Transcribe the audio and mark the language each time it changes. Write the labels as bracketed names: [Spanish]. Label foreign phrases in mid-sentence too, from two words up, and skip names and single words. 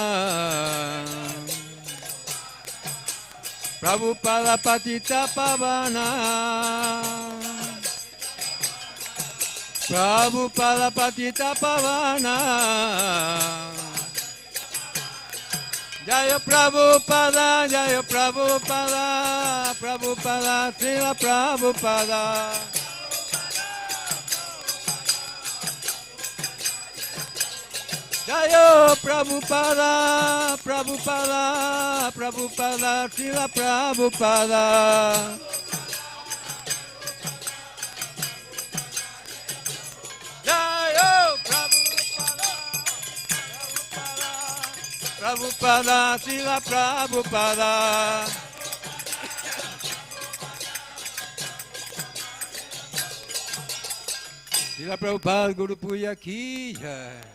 [Sanskrit] Prabhupada patita pavana. Prabhupada patita pavana. Jaya Prabhupada, Jaya Prabhupada, Prabhupada, Srila Prabhupada. Jaya Prabhupada, Prabhupada, Prabhupada, Srila Prabhupada. Jaya Prabhupada, Prabhupada, Prabhupada, Srila Prabhupada. [Hindi] Srila Prabhupada Guru Puja ki jai.